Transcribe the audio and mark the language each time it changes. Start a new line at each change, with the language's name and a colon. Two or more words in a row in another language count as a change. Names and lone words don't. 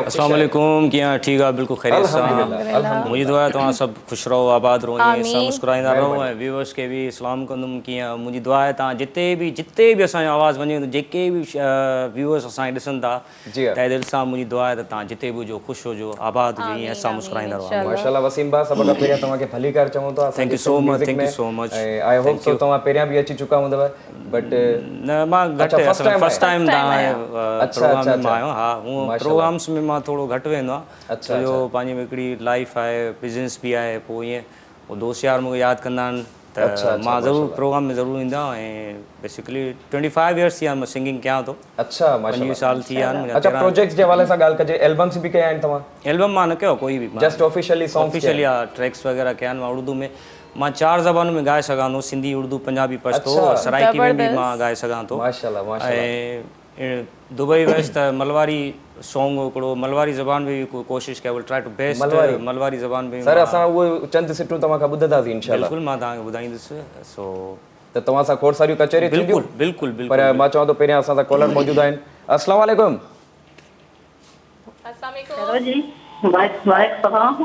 Sindhi: अस्सलाम वालेकुम कीअं ठीकु आहे बिल्कुलु ख़ैरियत सां मुंहिंजी दुआ आहे तव्हां सभु ख़ुशि रहो आबाद रहो ईअं सां मुस्कुराईंदा रहो ऐं व्यूअर्स खे बि सलाम कंदुमि कीअं मुंहिंजी दुआ आहे तव्हां जिते बि असांजो आवाज़ु वञे जेके बि व्यूअर्स असांखे ॾिसनि था तहे दिलि सां मुंहिंजी दुआ आहे त तव्हां जिते बि हुजो ख़ुशि हुजो आबाद हुजो ईअं असां मुस्कुराईंदा रहो माशाल्लाह वसीम भाउ सभ खां पहिरियां तव्हांखे भलीकार चऊं था
English: thank you so much
Sindhi: ऐं
English: I hope so
Sindhi: तव्हां पहिरियां बि अची चुका हूंदव बट न मां घटि
English: first time
Sindhi: प्रोग्राम में आहियो हा हूअं प्रोग्राम्स में मां थोरो घटि वेंदो आहियां छो जो पंहिंजी हिकिड़ी लाइफ आहे बिज़नेस बि आहे पोइ ईअं पोइ दोस्त यार मूंखे यादि कंदा आहिनि त मां ज़रूरु प्रोग्राम में ज़रूरु ईंदो आहियां ऐं बेसिकली 25 इयर्स थी विया मां सिंगिंग कयां थो अच्छा 25 साल थी विया आहिनि अच्छा प्रोजेक्ट्स जे हवाले सां ॻाल्हि कजे एल्बम्स बि कया आहिनि तव्हां एल्बम मां न कयो कोई बि
English: just officially song
Sindhi: ऑफिशियली ट्रैक्स वग़ैरह कया आहिनि मां उर्दू में मां 4 ज़बानुनि में ॻाए सघां थो सिंधी उर्दू पंजाबी पछतो सराइकी में बि मां ॻाए सघां थो ऐं दुबई वियुसि त मलवारी सॉन्ग हिकिड़ो मलवारी ज़बान में बि कोशिशि कया
English: will try to best
Sindhi: मलवारी ज़बान में सर असां उहो चंद सिटूं तव्हांखां ॿुधंदासीं इंशाअल्लाह बिल्कुलु मां तव्हांखे ॿुधाईंदुसि सो त तव्हां सां खोड़ सारियूं कचहरियूं बिल्कुलु बिल्कुलु पर मां चवां थो पहिरियां असां सां कॉलर मौजूदु आहिनि अस्सलाम वालेकुम अस्सलाम जी वालेकुम